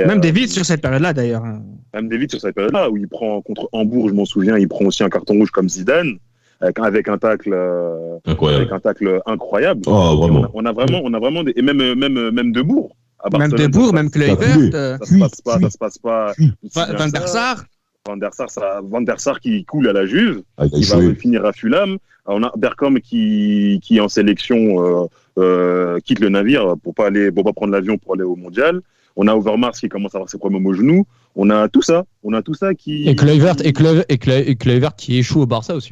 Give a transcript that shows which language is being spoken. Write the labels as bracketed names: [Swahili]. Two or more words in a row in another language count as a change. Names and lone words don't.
[French] même Davids sur cette période-là d'ailleurs. Même Davids sur cette période-là où il prend contre Hambourg, je m'en souviens, il prend aussi un carton rouge comme Zidane. Avec un tacle incroyable. Oh, vraiment. On a vraiment des, et même De Boer. Même De Boer, même Kluivert. Ça se passe pas. Van der Sar. Van der Sar qui coule à la Juve, qui va finir à Fulham. On a Bergkamp qui en sélection quitte le navire pour pas prendre l'avion pour aller au mondial. On a Overmars qui commence à avoir ses problèmes au genou. On a tout ça qui. Et Kluivert qui échoue au Barça aussi.